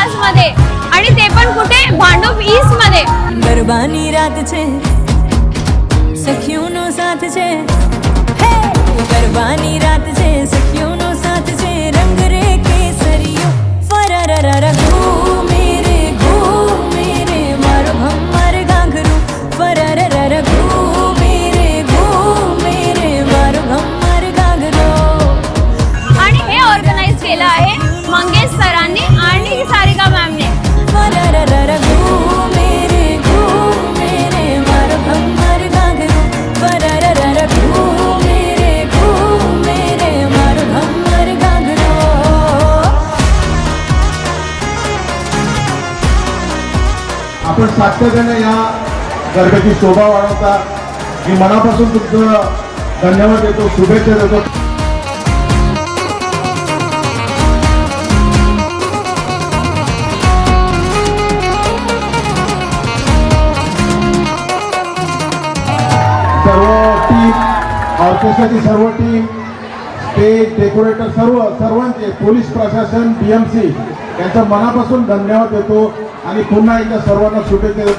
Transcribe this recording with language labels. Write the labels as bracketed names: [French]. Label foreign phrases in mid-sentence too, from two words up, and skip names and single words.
[Marathi] मध्ये, आणि ते पण कुठे, भांडूप ईस्ट मध्ये. [Gujarati] ગરબાની રાત છે, સખીઓનો સાથ છે, હે ગરબાની રાત છે, સખીઓનો સાથ છે, રંગ રે કેસરીઓ ફરરરર ઘૂમે રે મારો ભમર ગાંગરું ફરરરર ઘૂમે રે મારો ભમર ગાંગરો. [Marathi] आणि हे ऑर्गनाइज केलं आहे मंगेश सरांनी आणि सारिका मॅमने. [Gujarati] ફરરરર ઘૂમે રે મારો ભમર ગાંગરુ ફરરરર ઘૂમે રે મારો ભમર ગાંગરો. [Marathi] आपण सातत्याने या गरबेची शोभा वाढवता. मी मनापासून तुमचं धन्यवाद देतो, शुभेच्छा देतो. सर्व टीम, ऑर्केस्ट्राची सर्व टीम, [English] stage decorator, [Marathi] सर्वांचे, पोलीस प्रशासन, BMC यांचा मनापासून धन्यवाद देतो आणि पुन्हा एकदा सर्वांना शुभेच्छा देतो.